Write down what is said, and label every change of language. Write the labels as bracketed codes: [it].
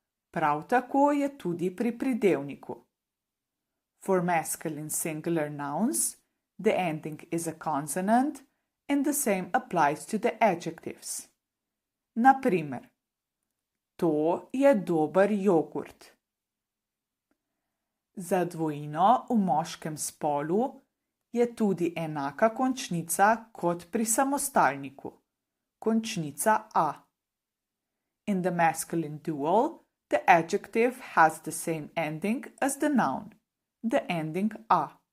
[sl] Prav tako je tudi pri pridevniku. [en] For masculine singular nouns, the ending is a consonant and the same applies to the adjectives. [sl] Na primer, to je dober jogurt. Za dvojino v moškem spolu je tudi enaka končnica kot pri samostalniku, končnica a. [en] In the masculine dual, the adjective has the same ending as the noun, the ending a.